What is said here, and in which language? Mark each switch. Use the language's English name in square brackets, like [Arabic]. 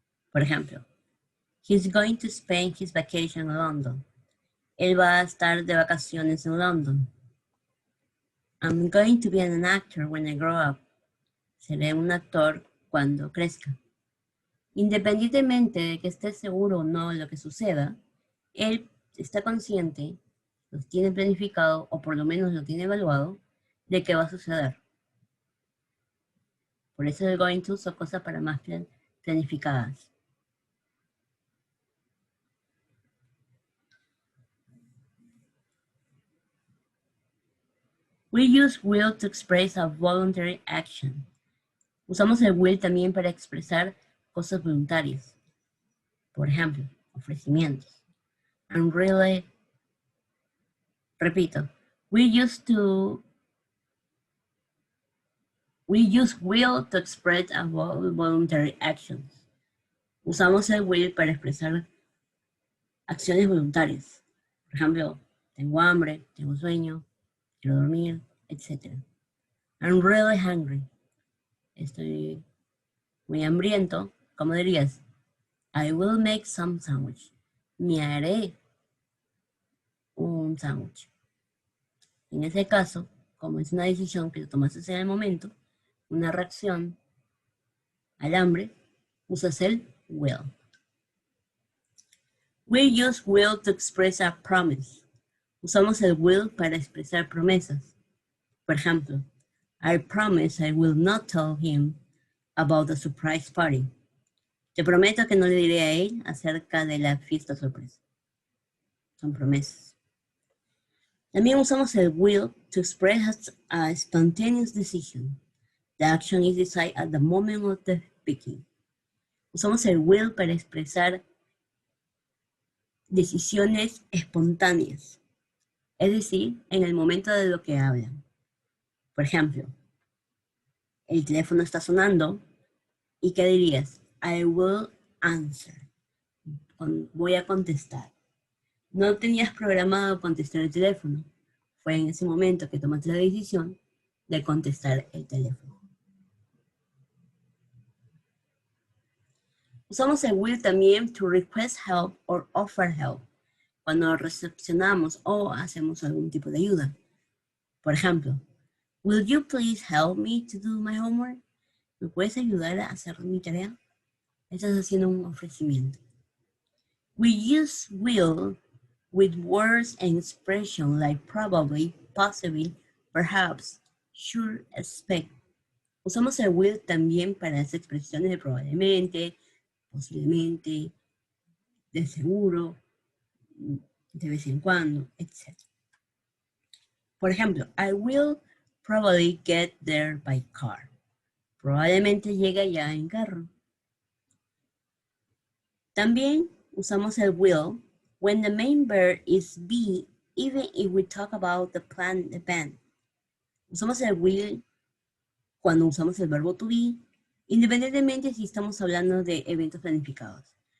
[Spanish] Por ejemplo, [English] he's going to spend his vacation in London. [Spanish] Él va a estar de vacaciones en London. [English] I'm going to be an actor when I grow up. [Spanish] Seré un actor cuando crezca. Independientemente de que esté seguro o no de lo que suceda, él está consciente, lo tiene planificado o por lo menos lo tiene evaluado de que va a suceder. Por eso el going to son cosas para más planificadas. [English] We use will to express a voluntary action. [Spanish] Usamos el will también para expresar cosas voluntarias. Por ejemplo, ofrecimientos. [English] And really, [Spanish] repito, [English] we used to We use will to express about voluntary actions. [Spanish] Usamos el will para expresar acciones voluntarias. Por ejemplo, tengo hambre, tengo sueño, quiero dormir, etc. [English] I'm really hungry. [Spanish] Estoy muy hambriento. ¿Cómo dirías? [English] I will make some sandwich. [Spanish] Me haré un sándwich. En ese caso, como es una decisión que tomaste en el momento, una reacción al hambre, usas el will. [English] We use will to express a promise. [Spanish] Usamos el will para expresar promesas. Por ejemplo, [English] I promise I will not tell him about the surprise party. [Spanish] Te prometo que no le diré a él acerca de la fiesta sorpresa. Son promesas. También usamos el [English] will to express a spontaneous decision. The action is decided at the moment of the speaking. [Spanish] Usamos el will para expresar decisiones espontáneas, es decir, en el momento de lo que hablan. Por ejemplo, el teléfono está sonando y ¿qué dirías? [English] I will answer. [Spanish] Voy a contestar. No tenías programado contestar el teléfono. Fue en ese momento que tomaste la decisión de contestar el teléfono. Usamos el will también [English] to request help or offer help, [Spanish] cuando recepcionamos o hacemos algún tipo de ayuda. Por ejemplo, [English] will you please help me to do my homework? [Spanish] ¿Me puedes ayudar a hacer mi tarea? Estás haciendo un ofrecimiento. [English] We use will with words and expressions like probably, possibly, perhaps, should, expect. [Spanish] Usamos el will también para las expresiones de probablemente, posiblemente, de seguro, de vez en cuando, etc. Por ejemplo, [English] I will probably get there by car. [Spanish] Probablemente llegue allá en carro. También usamos el [English] will when the main verb is be, even if we talk about the planned event. [Spanish] Usamos el will cuando usamos el verbo to be, independientemente si estamos hablando de eventos planificados.